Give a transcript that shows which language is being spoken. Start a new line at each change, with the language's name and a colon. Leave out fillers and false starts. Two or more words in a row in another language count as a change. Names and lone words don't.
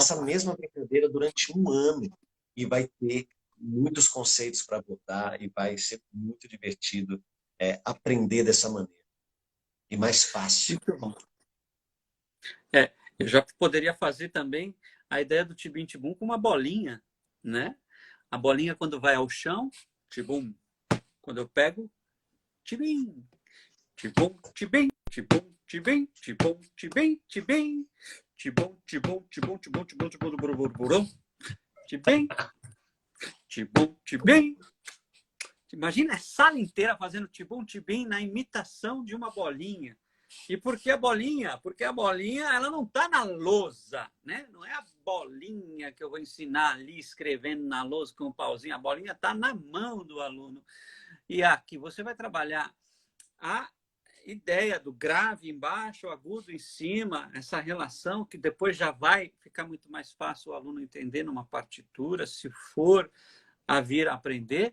Portuguese: essa mesma brincadeira durante um ano e vai ter muitos conceitos para botar e vai ser muito divertido aprender dessa maneira. E mais fácil. muito bom. Eu já poderia fazer também a ideia do tibim-tibum com uma bolinha, né? A bolinha, quando vai ao chão, tibum. Quando eu pego, tibim. Tibum, tibim, tibum, tibim, tibum, tibim, tibim. Tibum, tibum, tibum, tibum, tibum, tibum, burum, tibim, tibum, tibim. Imagina a sala inteira fazendo tibum, tibim na imitação de uma bolinha. E por que a bolinha? Porque a bolinha ela não está na lousa, né? Não é a bolinha que eu vou ensinar ali escrevendo na lousa com um pauzinho. A bolinha está na mão do aluno. E aqui você vai trabalhar a ideia do grave embaixo, o agudo em cima, essa relação que depois já vai ficar muito mais fácil o aluno entender numa partitura, se for a vir a aprender.